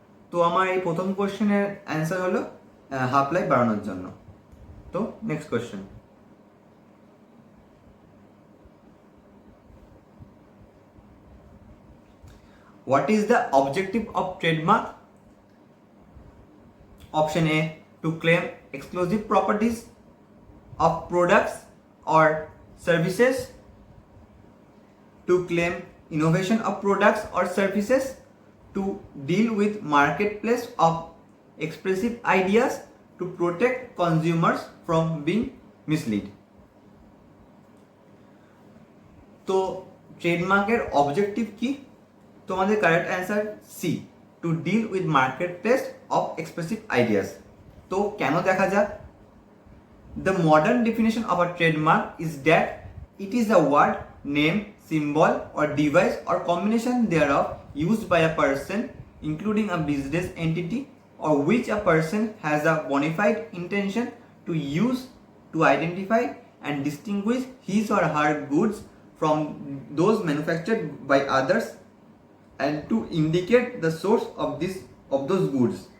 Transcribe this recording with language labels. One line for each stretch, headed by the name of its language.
Bangla: তো আমার এই প্রথম কোশ্চেনের অ্যান্সার হলো হাফ লাইফ বাড়ানোর জন্য।
English: তো next question, what is the objective of trademark? Option A, to claim exclusive properties of products or services, to claim innovation of products or services, to deal with marketplace of expressive ideas, to protect consumers from being misled.
Bangla: তো ট্রেডমার্কের objective কি?
English: তোমাদের correct answer C, to deal with marketplace of expressive ideas.
Bangla: তো কেন দেখা যাক।
English: The modern definition of a trademark is that it is a word, name, symbol or device or combination thereof used by a person, including a business entity, or which a person has a bona fide intention to use to identify and distinguish his or her goods from those manufactured by others and to indicate the source of those goods.